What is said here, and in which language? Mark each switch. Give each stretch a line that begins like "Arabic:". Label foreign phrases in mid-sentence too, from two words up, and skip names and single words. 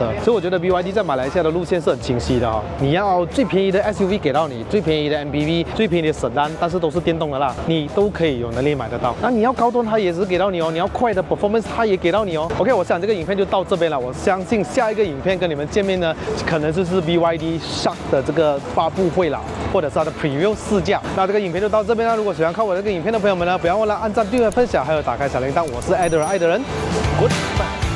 Chinese: 所以我覺得 BYD 在馬來西亞的路線是很清晰的哦。你要最便宜的 SUV 給到你，最便宜的 MPV， 最便宜的 Sedan， 但是都是電動的啦，你都可以有能力買得到。那你要高端，它也是給到你哦。你要快的 performance， 它也給到你哦。OK， 我想這個影片就到這邊了。我相信下一個影片跟你們見面呢，可能就是 BYD Shark 的這個發布會了，或者是它的 Preview 試駕。那這個影片就到這邊了。如果喜歡看我這個影片的朋友們呢，不要忘了按讚、訂閱、分享，還有打開小鈴鐺。我是愛的人，愛的人 ，Goodbye。